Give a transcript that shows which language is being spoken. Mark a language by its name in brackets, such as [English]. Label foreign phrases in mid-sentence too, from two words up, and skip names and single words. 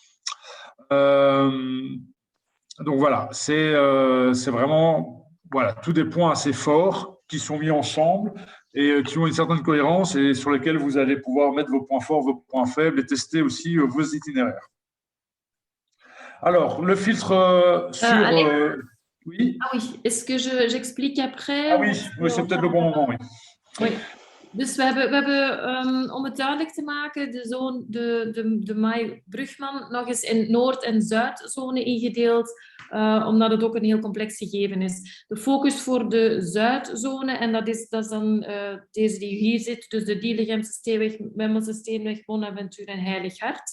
[French] Donc voilà, c'est vraiment tous des points assez forts qui sont mis ensemble et qui ont une certaine cohérence et sur lesquels vous allez pouvoir mettre vos points forts, vos points faibles et tester aussi vos itinéraires. Alors, le filtre sur… oui. Ah oui, est-ce que j'explique après? Ah oui, c'est peut-être le bon moment, oui. Oui. [Dutch] Dus we hebben om het duidelijk te maken, de Mai Brugman nog eens in Noord- en Zuidzone ingedeeld, omdat het ook een heel complex gegeven is. De focus voor de Zuidzone, en dat is dan deze die hier zit, dus de Dielegemse Steenweg, Wemmelse Steenweg, Bonaventure en Heilig Hart.